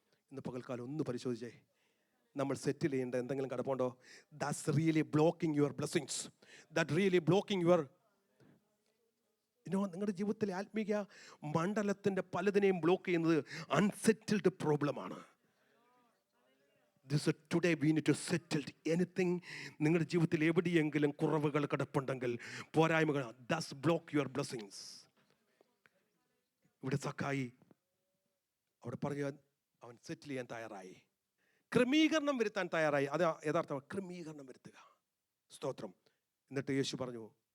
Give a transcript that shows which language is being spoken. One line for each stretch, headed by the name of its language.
Malayalam: ഇന്ന് പകൽക്കാലം ഒന്ന് പരിശോധിച്ചേ, നമ്മൾ സെറ്റിൽ ചെയ്യേണ്ട എന്തെങ്കിലും കിടപ്പുണ്ടോ?
English: that's really blocking your
Malayalam: blessings. That really blocking your നിങ്ങളുടെ ജീവിതത്തിലെ ആത്മീയ മണ്ഡലത്തിൻ്റെ പലതിനെയും ബ്ലോക്ക് ചെയ്യുന്നത് അൺസെറ്റിൽഡ് പ്രോബ്ലമാണ്.
English: This today we need to settle anything.
Malayalam: നിങ്ങളുടെ ജീവിതത്തിൽ എവിടെയെങ്കിലും കുറവുകൾ കിടപ്പുണ്ടെങ്കിൽ, പോരായ്മകൾ,
English: that's block your blessings.
Malayalam: ഇവിടെ സക്കായി അവിടെ പറഞ്ഞ അവൻ സെറ്റിൽ ചെയ്യാൻ തയ്യാറായി, ക്രമീകരണം വരുത്താൻ തയ്യാറായി. അത് യഥാർത്ഥ ക്രമീകരണം വരുത്തുക. സ്തോത്രം. എന്നിട്ട് യേശു പറഞ്ഞു,